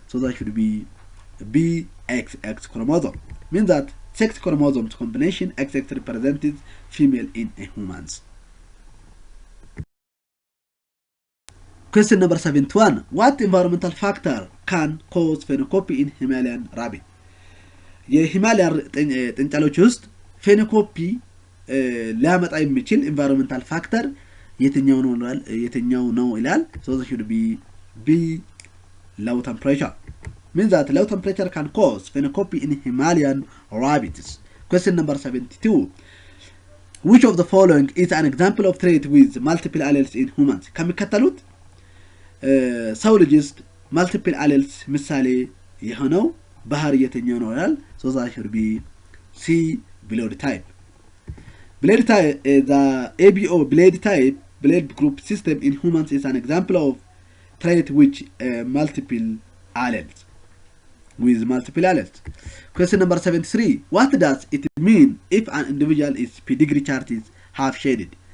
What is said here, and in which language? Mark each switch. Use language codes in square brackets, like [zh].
[en] So that should be B, XX chromosome. Means that sex chromosomes combination XX represents female in a humans. Question number 71. What environmental factor can cause phenocopy in Himalayan rabbit? [am] የሂማላያን ጥንቸሎች ውስጥ ፌኖኮፒ ሊያመጣ የሚችል environmental factor የትኛው ነው ይላል? [en] So that should be B, low temperature. Means that low temperature can cause phenocopy in Himalayan rabbits. Question number 72. Which of the following is an example of trait with multiple alleles in humans? [am] ከሚከተሉት ሰው ልጅ ውስጥ multiple alleles ምሳሌ የሆነው ባህሪ የትኛው ነው ይላል? [en] So that should be C, blade type. Blade type, the ABO blade type, blade group system in humans is an example of trait which multiple alleles. With multiple alleles. Question number 73. What does it mean if an individual is pedigree chart is half shaded?